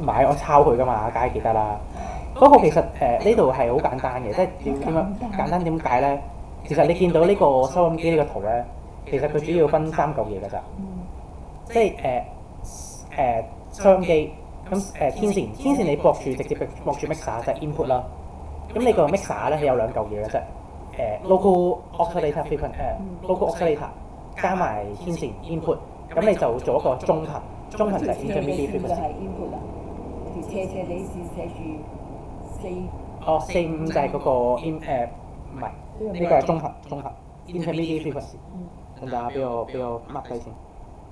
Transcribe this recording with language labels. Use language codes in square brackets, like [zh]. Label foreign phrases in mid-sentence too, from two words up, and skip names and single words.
[yue] 唔係，我抄佢㗎嘛，梗係記得啦。不過其實呢度係好簡單嘅，即係點樣簡單點解咧？其實你見到呢個收音機呢個圖咧，其實佢主要分3嚿嘢㗎咋。即係收音機。咁天線你駁住直接駁住 mixer 就係 input 啦。咁你個 mixer 咧有2嚿嘢嘅啫。 [en] local oscillator local oscillator [yue] 加埋天線 input， 咁你就做一個中頻，中頻就係 [en] intermediate frequency。 [yue] 就係 input 啦。條斜地線寫住4。哦，45就係嗰個唔係，呢個係中頻 [en] intermediate frequency。 [yue] 等陣俾我 mark 低先。